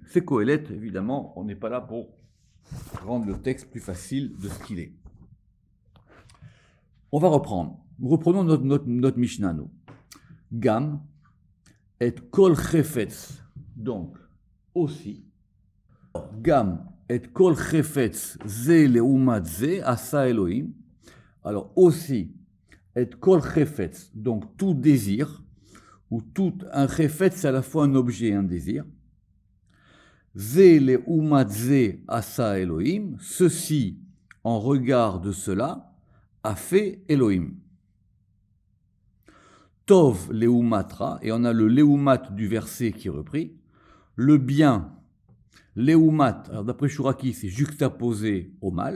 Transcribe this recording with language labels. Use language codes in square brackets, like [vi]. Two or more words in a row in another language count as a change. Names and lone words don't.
[fr] C'est Kohelet, évidemment, on n'est pas là pour rendre le texte plus facile de ce qu'il est. On va reprendre. Nous reprenons notre Mishnah, nous. [he] גם את כל חפץ, [fr] donc aussi, [he] גם את כל חפץ זה לעומת זה עשה אלוהים. [fr] Alors aussi, [he] את כל חפץ, [fr] donc tout désir, ou tout un chefetz, c'est à la fois un objet et un désir. [he] זה לעומת זה עשה אלוהים, [fr] ceci en regard de cela a fait Elohim. [he] טוב לעומת רע, [fr] et on a le leumat du verset qui est repris, le bien. Leumat, alors d'après Shuraki, c'est juxtaposé au mal.